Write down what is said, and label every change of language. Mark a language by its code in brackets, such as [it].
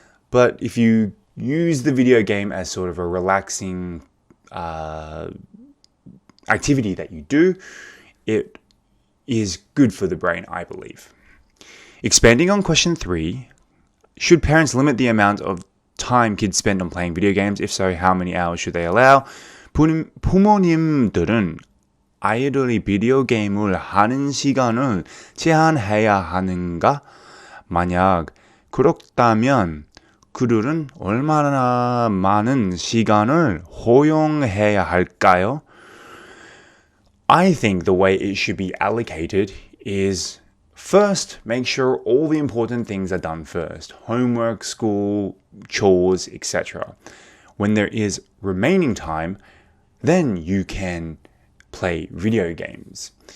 [en] But if you use the video game as sort of a relaxing activity that you do, it is good for the brain, I believe. Expanding on question 3, should parents limit the amount of time kids spend on playing video games? If so, how many hours should they allow? [ko] 부모님들은 아이들이 비디오 게임을 하는 시간을 제한해야 하는가? 만약 그렇다면 그들은 얼마나 많은 시간을 허용해야 할까요? [en] I think the way it should be allocated is first, make sure all the important things are done first. Homework, school, chores, etc. When there is remaining time, then you can play video games.